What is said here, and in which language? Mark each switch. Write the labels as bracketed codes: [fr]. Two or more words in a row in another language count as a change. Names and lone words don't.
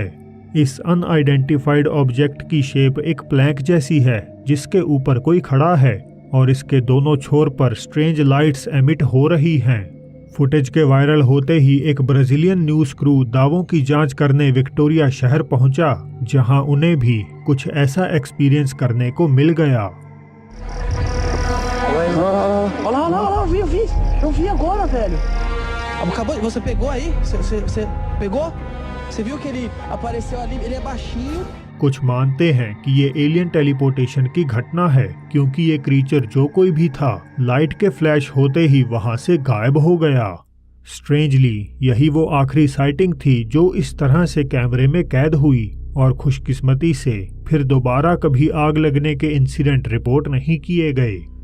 [hi] इस [en] unidentified object [hi] की शेप एक प्लैंक जैसी है जिसके ऊपर कोई खड़ा है और इसके दोनों छोर पर [en] strange lights emit [hi] हो रही हैं। फुटेज के वायरल होते ही एक [en] Brazilian news crew [hi] दावों की जांच करने विक्टोरिया शहर पहुंचा, जहां उन्हें भी कुछ ऐसा एक्सपीरियंस करने को मिल गया। [pt] Olha lá, eu vi agora, velho. Acabou, você pegou aí? Você pegou? Você viu que ele apareceu ali, ele é baixinho. [hi] कुछ मानते हैं कि ये [en] alien teleportation [hi] की घटना है क्योंकि ये क्रीचर जो कोई भी था लाइट के फ्लैश होते ही वहां से गायब हो गया। स्ट्रेंजली यही वो आखिरी साइटिंग थी जो इस तरह से कैमरे में कैद हुई और खुशकिस्मती से फिर दोबारा कभी आग लगने के [en] incident report [hi] नहीं किए गए।